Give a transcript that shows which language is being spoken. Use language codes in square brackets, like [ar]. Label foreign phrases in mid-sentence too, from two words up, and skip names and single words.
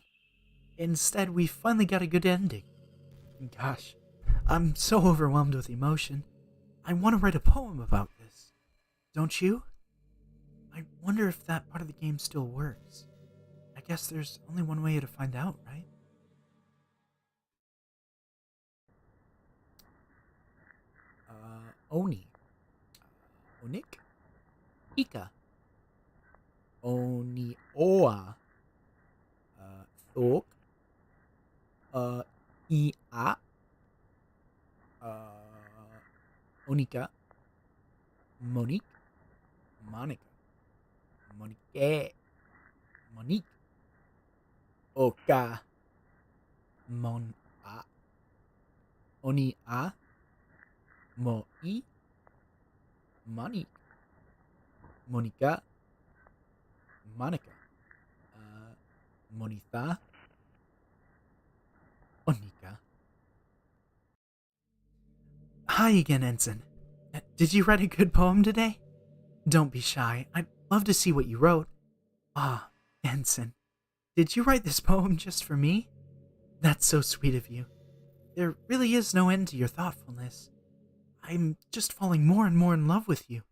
[en] Instead, we finally got a good ending. Gosh, I'm so overwhelmed with emotion. I want to write a poem about this. Don't you? I wonder if that part of the game still works. I guess there's only one way to find out, right? Oni. Onik? Ika. Oni Oa. Thok. Ia. Onika. Monique. Monica. Monique. Monique. Oka. Mon A. Oni A. Moi. Monique. Monica. Monica. Monitha. Onika. Hi again, Ensign. Did you write a good poem today? Don't be shy. I'd love to see what you wrote. Ah, Ensign. Did you write this poem just for me? That's so sweet of you. There really is no end to your thoughtfulness. I'm just falling more and more in love with you.